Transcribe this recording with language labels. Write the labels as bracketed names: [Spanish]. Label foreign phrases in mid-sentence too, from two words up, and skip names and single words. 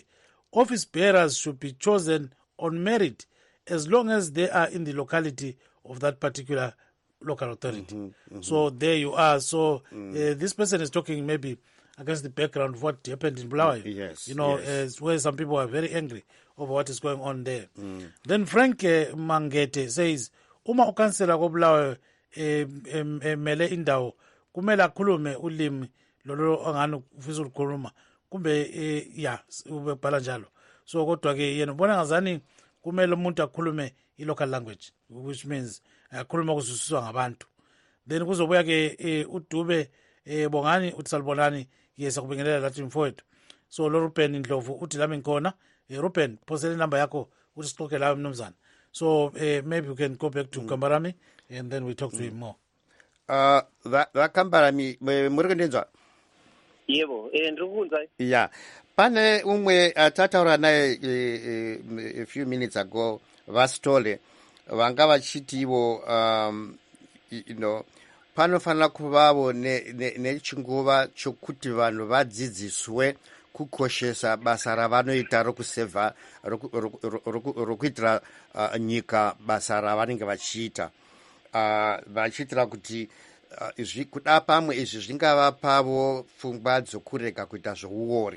[English] Office bearers should be chosen on merit as long as they are in the locality of that particular local authority. So there you are. So this person is talking maybe against the background of what happened in Bulawayo. Yes. Where some people are very angry over what is going on there. Then Frank Mangete says, [North Ndebele] uma ukansela ko Bulawayo mele indawo kumele akhulume ulimi lolo angani ufisa ukukhuluma kumbe ubebhala njalo. So kodwa ke yena ubona ngazani kumele umuntu akhulume i- [English] local language, which means [North Ndebele] akhuluma kuzwisiswa ngabantu. Then kuzobuya ke uDube Bongani uthi salibonani yesa kubingelela lathi mfowethu. So lo Ruben Ndlovu uthi lami ngikhona. Ruben, phosela inamba yakho uthi sixoxe lawo mnumzana. [English] So maybe we can go back to Kambarami and then we talk to him more. [Shona] Kambarami muri kundenzwa? Yebo, ndikuzwa. [English] Yeah. [Shona] Pane umwe tataura naye [English] a few minutes ago [Shona] Vastole vanga vachiti ivo panofanira kuvavo nechinguva chokuti vanhu vadzidziswe kukoshesa basa ravanoita rokusevha rokuitira nyika basa ravanenge vachiita vachiitira kuti kuda pamwe izvi zvingava pavo pfungwa dzokurega kuita zveuori.